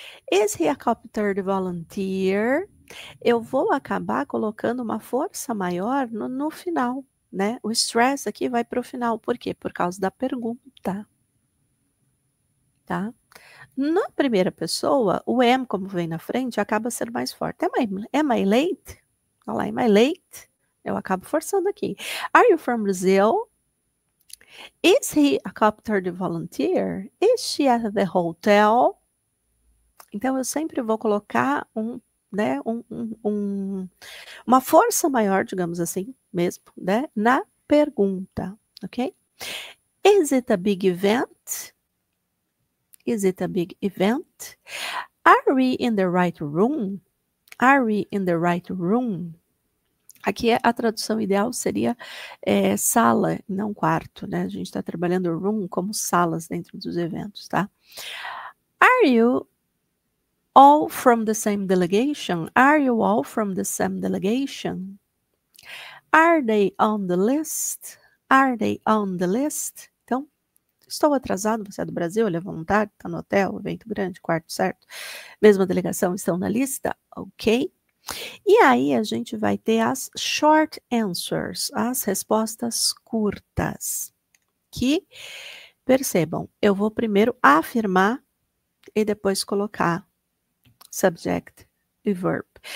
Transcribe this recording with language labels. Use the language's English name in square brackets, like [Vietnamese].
[English] Is he a competent volunteer? [Portuguese] Eu vou acabar colocando uma força maior no final, né? O stress aqui vai para o final. Por quê? Por causa da pergunta. Tá? Na primeira pessoa, o am, como vem na frente, acaba sendo mais forte. [English] Am I late? [Portuguese] Olha lá, [English] am I late? [Portuguese] Eu acabo forçando aqui. [English] Are you from Brazil? Is he a competent volunteer? Is she at the hotel? [Portuguese] Então, eu sempre vou colocar uma força maior, digamos assim, mesmo, né, na pergunta, ok? [English] Is it a big event? Is it a big event? Are we in the right room? Are we in the right room? [Portuguese] Aqui a tradução ideal seria sala, não quarto, né? A gente está trabalhando room como salas dentro dos eventos, tá? [English] Are you all from the same delegation? Are you all from the same delegation? Are they on the list? Are they on the list? Então, [Portuguese] Estou atrasado, você é do Brasil, ele é voluntário, está no hotel, evento grande, quarto certo. Mesma delegação, estão na lista? Ok. E aí a gente vai ter as short answers, as respostas curtas. Que, percebam, eu vou primeiro afirmar e depois colocar subject e verb.